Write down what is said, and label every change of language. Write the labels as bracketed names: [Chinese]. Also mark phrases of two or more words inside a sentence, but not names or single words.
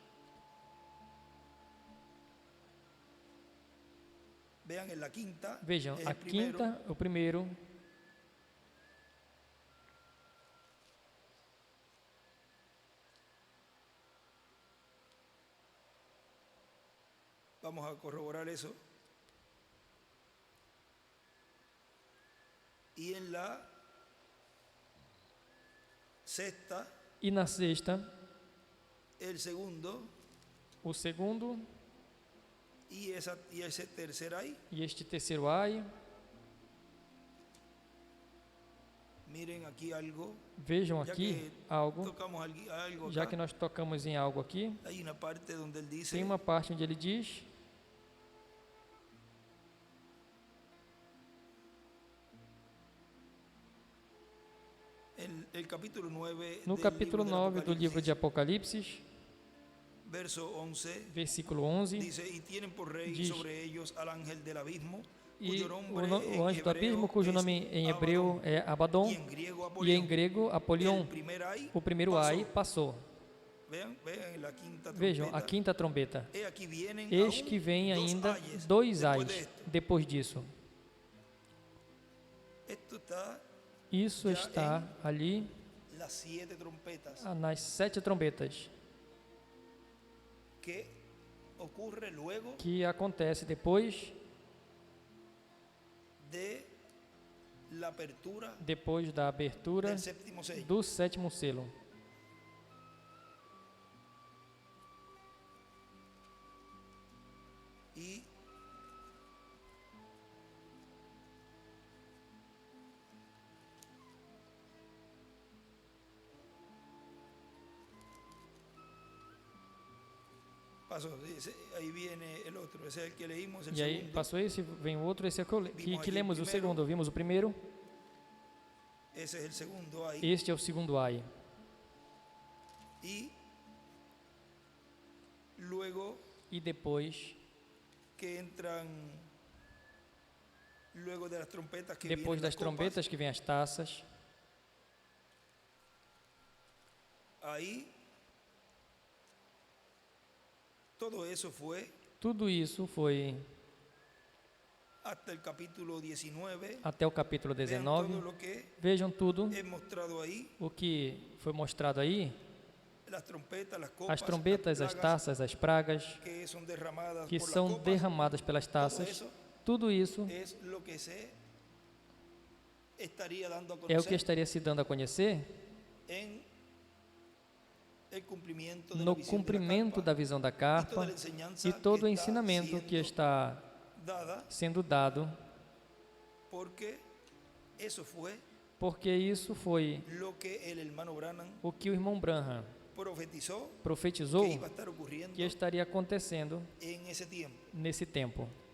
[Portuguese] Vejam, a quinta, o primeiro, [Spanish] vamos a corroborar eso. Y en la sexta, [Portuguese] e na sexta, [Spanish] el segundo, [Portuguese] o segundo, [Spanish] y ese tercer ay. [Portuguese] e este terceiro ai. [Spanish] Miren aquí algo. [Portuguese] Vejam aqui algo, [Spanish] Tocamos algo [Portuguese] já [Spanish] acá. [Portuguese] que nós tocamos em algo aqui, [Spanish] Hay una parte donde él dice, [Portuguese] tem uma parte onde ele diz, [Spanish] el capítulo 9 no del capítulo libro del 9 [Portuguese] do livro de [Spanish] Apocalipsis, [Portuguese] Apocalipse, [Spanish] verso 11, [Portuguese] versículo 11, [Spanish] dice, y tienen por rey [Portuguese] diz, [Spanish] sobre ellos al ángel del abismo, [Portuguese] e [Spanish] cuyo nombre [Portuguese] o anjo do [Spanish] en [Portuguese] abismo, [Spanish] hebreo [Portuguese] cujo [Spanish] es [Portuguese] nome em hebreu é Abaddon, [Spanish] y en griego [Portuguese] e em [Spanish] Apolión. [Portuguese] grego Apolion. [Spanish] El primer ay [Portuguese] O primeiro [Spanish] pasó. [Portuguese] ai passou. [Spanish] Vean la quinta [Portuguese] Vejam, a [Spanish] trompeta. [Portuguese] quinta trombeta. [Spanish] He aquí vienen [Portuguese] Eis [Spanish] aún [Portuguese] que vem [Spanish] dos [Portuguese] ainda [Spanish] ayes [Portuguese] 2 [Spanish] después de [Portuguese] ais [Spanish] esto. [Portuguese] depois disso. [Spanish] Esto está [Portuguese] Isso Já está ali [Spanish] las 7 trompetas [Portuguese] nas 7 trombetas, [Spanish] que ocurre luego [Portuguese] que acontece depois [Spanish] de la apertura [Portuguese] da abertura [Spanish] del séptimo sello. [Portuguese] do 7º selo. [Spanish] Y pasó, ahí viene el otro, ese es el que leímos, el [Portuguese] E aí [Spanish] segundo. [Portuguese] passou esse, vem o outro, esse é que lemos o segundo. Vimos o primeiro, [Spanish] Ese es el segundo ahí. [Portuguese] este é o segundo ai. [Spanish] Y luego [Portuguese] E depois, [Spanish] que entran, luego de las trompetas que [Portuguese] depois [Spanish] vienen [Portuguese] das [Spanish] las [Portuguese] trombetas que vem as taças, [Spanish] copas, ahí todo eso fue [Portuguese] tudo isso foi [Spanish] hasta el capítulo 19. [Portuguese] até o capítulo [Spanish] Vean [Portuguese] 19. [Spanish] todo lo que [Portuguese] Vejam tudo [Spanish] he mostrado ahí, [Portuguese] o que foi mostrado aí, as trombetas, as taças, as pragas que são derramadas pelas taças, tudo isso é o que estaria se dando a conhecer no cumprimento da visão da carpa e todo o ensinamento que está sendo dado, porque isso foi o que o irmão Branham profetizou que estaria acontecendo nesse tempo.